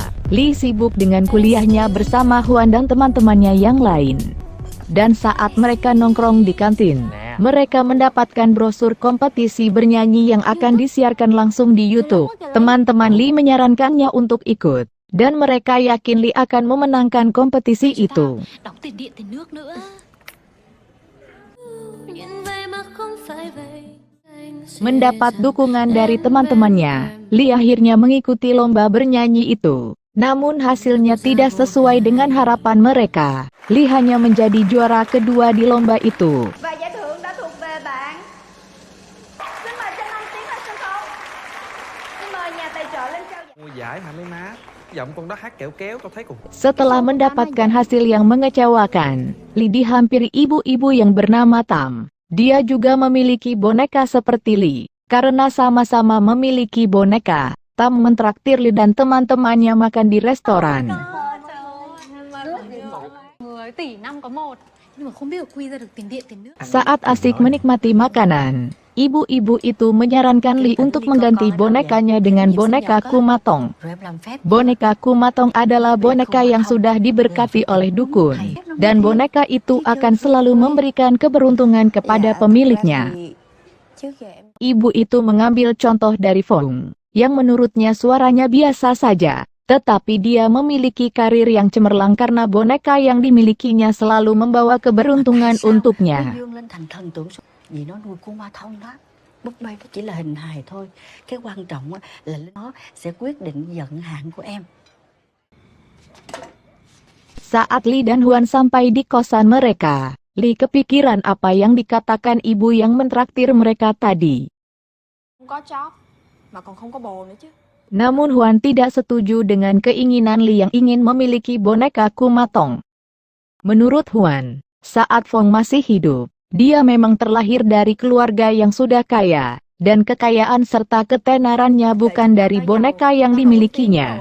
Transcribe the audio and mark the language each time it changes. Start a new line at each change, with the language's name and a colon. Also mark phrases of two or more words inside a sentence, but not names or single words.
Indonesian: Li sibuk dengan kuliahnya bersama Huan dan teman-temannya yang lain. Dan saat mereka nongkrong di kantin, mereka mendapatkan brosur kompetisi bernyanyi yang akan disiarkan langsung di YouTube. Teman-teman Li menyarankannya untuk ikut, dan mereka yakin Li akan memenangkan kompetisi itu.
Vietnamese: Đóng tiền điện tiền nước nữa. Nhìn vậy mà không phải vậy.
Indonesian: Mendapat dukungan dari teman-temannya, Li akhirnya mengikuti lomba bernyanyi itu. Namun hasilnya tidak sesuai dengan harapan mereka. Li hanya menjadi juara kedua di lomba itu.
Vietnamese: Và giải thưởng đã thuộc về bạn. Xin mời Trân Anh tiến lên sân khấu. Xin mời nhà tài trợ lên trao giải. Mua giải hả mấy má? Giọng con đó hát kẹo kéo tao thấy cũng.
Indonesian: Setelah mendapatkan hasil yang mengecewakan, Li dihampiri ibu-ibu yang bernama Tam. Dia juga memiliki boneka seperti Li. Karena sama-sama memiliki boneka, Tam mentraktir Li dan teman-temannya makan di restoran.
Vietnamese: Người tỷ năm có một. Nhưng mà không biết quy ra được tiền điện tiền nước.
Indonesian: Saat asik menikmati makanan, ibu-ibu itu menyarankan Li untuk mengganti bonekanya dengan boneka Kumatong.
Vietnamese: Rồi em làm phép.
Indonesian: Boneka Kumatong adalah boneka yang sudah diberkati oleh dukun, dan boneka itu akan selalu memberikan keberuntungan kepada pemiliknya.
Vietnamese: Trước giờ em
Indonesian: Ibu itu mengambil contoh dari Fong, yang menurutnya suaranya biasa saja, tetapi dia memiliki karir yang cemerlang karena boneka yang dimilikinya selalu membawa keberuntungan untuknya.
Vietnamese: Dương lên thành thần tượng vì nó nuôi con ma thông đó. Búp bê nó chỉ là hình hài thôi. Cái quan trọng á, là nó sẽ quyết định vận hạn của em.
Indonesian: Saat Li dan Huan sampai di kosan mereka, Li kepikiran apa yang dikatakan ibu yang mentraktir mereka tadi.
Vietnamese: không có job mà còn không có bồ nữa chứ.
Indonesian: Namun Huan tidak setuju dengan keinginan Li yang ingin memiliki boneka Kumatong. Menurut Huan, saat Fong masih hidup, dia memang terlahir dari keluarga yang sudah kaya, dan kekayaan serta ketenarannya bukan dari boneka yang dimilikinya.